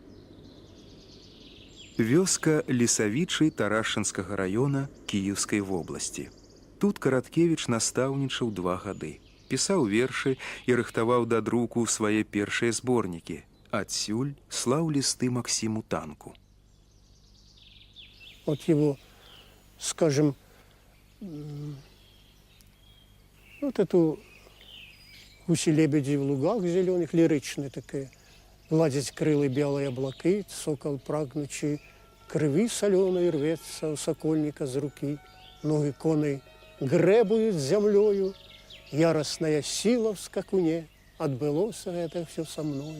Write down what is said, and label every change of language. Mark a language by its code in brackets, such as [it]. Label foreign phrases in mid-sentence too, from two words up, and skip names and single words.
[be] Вёска Лісавічы Тарашчынскага раёна Кіеўскай вобласці. Тут Караткевіч настаўнічаў 2 гады. Пісаў вершы і рыхтаваў да друку свае першыя зборнікі. Адсюль слаў лісты Максиму Танку. [ru] Вот его, скажем, вот эту «Гуси-лебеди в лугах зеленых», лиричные такие, «Гладить крылы белые облаки, сокол прагнучий, крови соленой рвется у сокольника с руки, ноги коней гребуют землею, яростная сила в скакуне, отбылося это все со мною.